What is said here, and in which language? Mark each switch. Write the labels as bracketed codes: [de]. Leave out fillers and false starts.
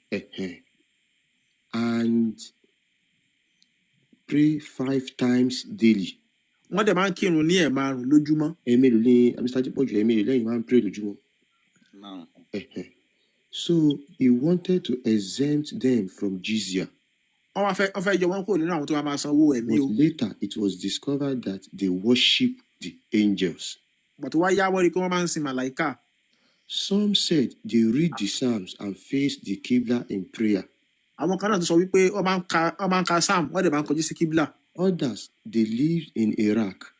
[en] Ẹ̀hẹ̀n. And pray 5 times daily [yo] wọ́n dẹ̀ máa ń kírun ní ẹ̀ẹ̀márùn lójúmọ́. ẹ̀ẹ̀mélòó ni Mr. Adépọ̀jù ẹ̀ẹ̀mélòó lẹ́yìn máa ń pray lójúmọ́ Márùn. Ẹ̀hẹ̀n. [en] So he wanted to exempt them from jizya. [yo] wọ́n fẹ́ yọ wọ́n kúrò nínú àwọn tó máa sanwó ẹ̀mí [en] But o. later it was discovered that they worship the angels. [yo] bàtú wá yá wọ́n rí i pé wọ́n máa ń sin màláìkà. [en] Some said they read the Psalms and face the Qibla in prayer. [yo] àwọn kan náà tó sọ wípé wọ́n máa ń ka sam wọ́n dẹ̀ máa ń kọjú sí kíbla. [en] Others, they lived in Iraq